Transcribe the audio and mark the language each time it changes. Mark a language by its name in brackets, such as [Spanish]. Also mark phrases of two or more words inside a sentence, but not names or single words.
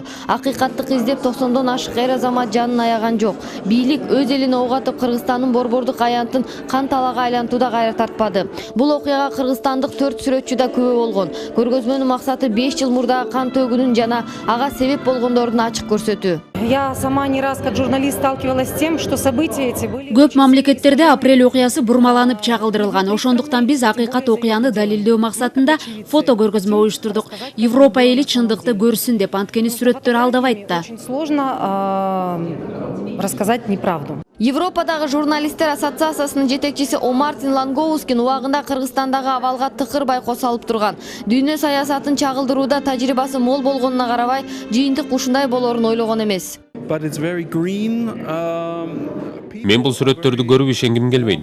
[Kyrgyz] Акыйкаттык издеп 90дон ашык эр азамат жанын аяган жок. Бийлик өз элине ок атып Кыргызстандын борбордук аянтын кан талага айлантууда кайра тартпады. Бул окуяга кыргызстандык 4 сүрөтчү да күбө болгон. Көргөзмөнүн максаты 5 жыл мурдагы кан төгүүнүн жана ага себеп болгондордун ачык көрсөтүү. [Russian] Я сама не раз как журналист сталкивалась с тем, что события эти были... [Kyrgyz] Көп мамлекеттерде апрель окуясы бурмаланып чагылдырылган. Ошондуктан биз акыйкат окуяны далилдөө максатында фото көргөзмө уюштурдук. Европа эли чындыкты көрсүн деп, анткени сүрөттөр алдабайт да. [Russian] Очень сложно рассказать неправду. [Kyrgyz] Европадагы журналисттер ассоциациясынын жетекчиси Омартин Ланговскин убагында Кыргызстандагы абалга тыкыр байкоо салып турган. Дүйнө саясатын чагылдырууда тажрыйбасы мол болгонуна карабай, жыйынтык ушундай болорун ойлогон эмес. Мен бул сүрөттөрдү көрүп ишенгим келбейт.